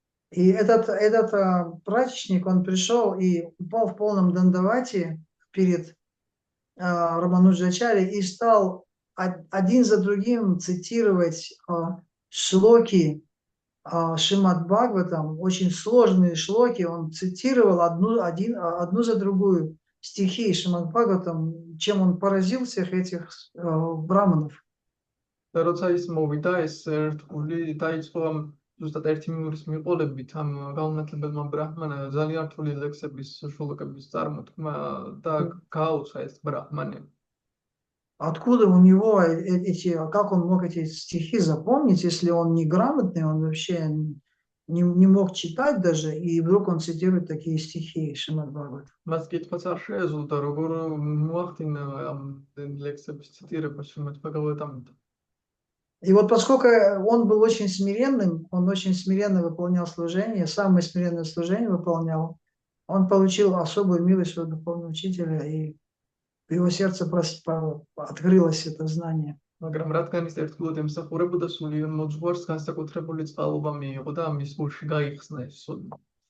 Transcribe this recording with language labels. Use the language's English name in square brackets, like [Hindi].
[Russian] И этот прачечник, он пришел и упал в полном дандавате перед Рамануджачарьей и стал один за другим цитировать шлоки Шримад Бхагаватам, очень сложные шлоки. Он цитировал одну за другую стихи Шримад Бхагаватам, чем он поразил всех этих браманов. [Georgian] და როცა ის მოვიდა, ეს ერთგული დაიწყო ზუსტად ერთი მინურის მიყოლებით ამ გაუნათლებელმა ბრაჰმანმა ძალიან რთული ლექსების შულოკების წარმოთქმა და გააუცხა ეს ბრაჰმანი. [Russian] Откуда у него как он мог эти стихи запомнить, если он неграмотный, он вообще не мог читать даже, и вдруг он цитирует такие стихи Шримад Бхагаватам. [Georgian] მას კითხვაც არ შეეძლო, როგორ მოახდინა ამ ლექსების ციტირება შრიმად ბჰაგავატამიდან. [Russian] И вот поскольку он был очень смиренным, он очень смиренно выполнял служение, самое смиренное служение выполнял, он получил особую милость своего духовного учителя, и в его сердце открылось это знание. [Georgian] მაგრამ რადგან ის ერთგულად ემსახურებოდა სულიერ მოძღვარს, განსაკუთრებული წყალობა მიიღო და მის გულში გაიხსნა ეს სოდნა.